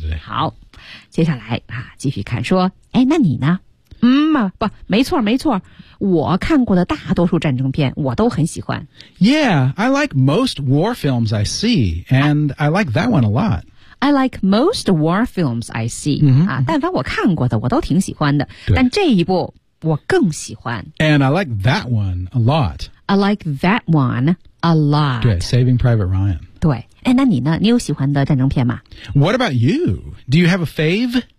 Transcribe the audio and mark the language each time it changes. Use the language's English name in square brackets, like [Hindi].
[Chinese] 好接下来啊，继续看说哎，那你呢不没错我看过的大多数战争片我都很喜欢 [English] Yeah, I like most war films I see and I like that one a lot I like most war films I see、 mm-hmm. [Chinese] 但凡我看过的我都挺喜欢的但这一部我更喜欢。 [English] And I like that one a lot. I like that one a lot. [Chinese] 对 Saving Private Ryan. 对哎，那你呢？你有喜欢的战争片吗 [English] ？What about you? Do you have a fave?